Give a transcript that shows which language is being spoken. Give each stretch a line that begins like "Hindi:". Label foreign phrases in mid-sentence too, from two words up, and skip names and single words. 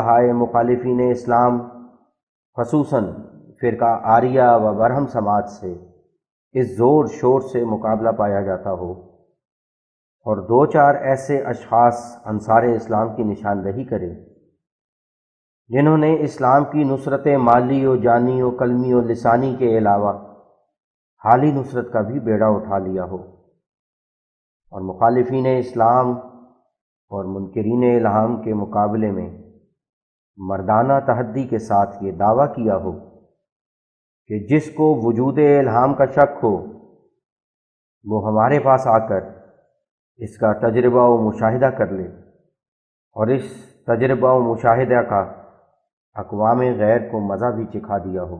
Urdu: ہائے مخالفین اسلام، خصوصاً فرقہ آریہ و برہم سماج سے اس زور شور سے مقابلہ پایا جاتا ہو، اور دو چار ایسے اشخاص انصار اسلام کی نشاندہی کرے جنہوں نے اسلام کی نصرت مالی و جانی و قلمی و لسانی کے علاوہ حالی نصرت کا بھی بیڑا اٹھا لیا ہو، اور مخالفین اسلام اور منکرین الہام کے مقابلے میں مردانہ تحدی کے ساتھ یہ دعویٰ کیا ہو کہ جس کو وجود الہام کا شک ہو وہ ہمارے پاس آ کر اس کا تجربہ و مشاہدہ کر لے، اور اس تجربہ و مشاہدہ کا اقوام غیر کو مزہ بھی چکھا دیا ہو۔